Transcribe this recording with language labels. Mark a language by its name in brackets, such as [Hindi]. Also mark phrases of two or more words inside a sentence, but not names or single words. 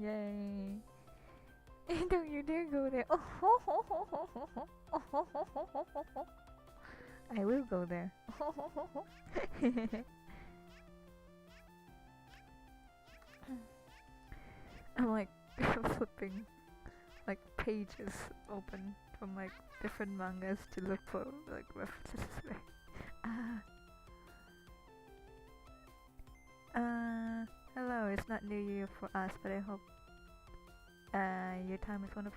[English] Yay. Don't you dare go there. Oh, ho, ho, ho, ho, ho, ho. Oh, ho, ho, ho, ho, ho, ho. I will go there. Oh, ho, ho, ho. I'm like flipping like pages open from like different mangas to look for like references. Hello, it's not New Year for us, but I hope your time is wonderful.